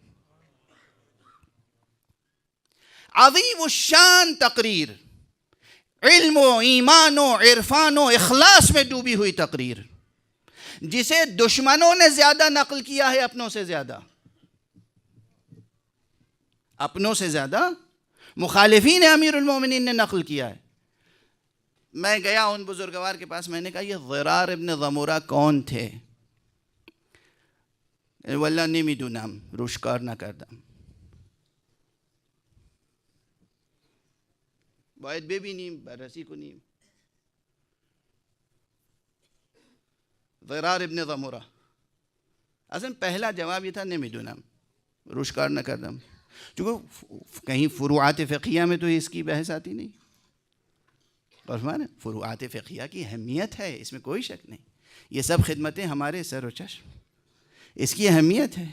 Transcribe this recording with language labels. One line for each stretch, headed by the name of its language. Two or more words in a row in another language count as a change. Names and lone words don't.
Urdu: عظیم الشان تقریر، علم و ایمان و عرفان و اخلاص میں ڈوبی ہوئی تقریر، جسے دشمنوں نے زیادہ نقل کیا ہے اپنوں سے زیادہ، اپنوں سے زیادہ مخالفین امیر المومنین نے نقل کیا ہے۔ میں گیا ان بزرگوار کے پاس، میں نے کہا یہ ضرار ابن ضمرہ کون تھے؟
Persian: واللہ نمیدونم، روشکار نہ کردم، باید ببینیم، بررسی کنیم۔
Urdu: ضرار ابن ضمرہ، اصلا پہلا جواب یہ تھا
Persian: نمیدونم، روشکار نہ کردم،
Urdu: چونکہ کہیں فروعات فقہیہ میں تو اس کی بحث آتی نہیں۔ اور فروعات فقہیہ کی اہمیت ہے، اس میں کوئی شک نہیں، یہ سب خدمتیں ہمارے سر و چشم، اس کی اہمیت ہے۔